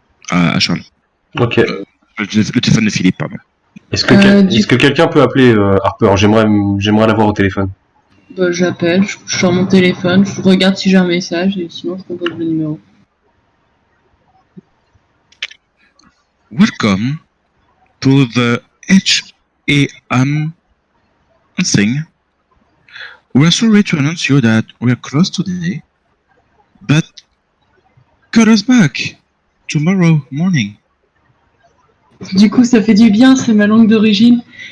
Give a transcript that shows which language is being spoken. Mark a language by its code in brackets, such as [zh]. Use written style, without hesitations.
[fr] À Charles. Ok. Le téléphone de Philippe, pardon. Est-ce que quelqu'un peut appeler Harper? J'aimerais l'avoir au téléphone. Bah, j'appelle, je sors mon téléphone, je regarde si j'ai un message et sinon je compose le numéro. [en] Welcome to the HAM thing. We are sorry to announce you that we are closed today, but call us back tomorrow morning. [fr] Du coup, ça fait du bien, c'est ma langue d'origine.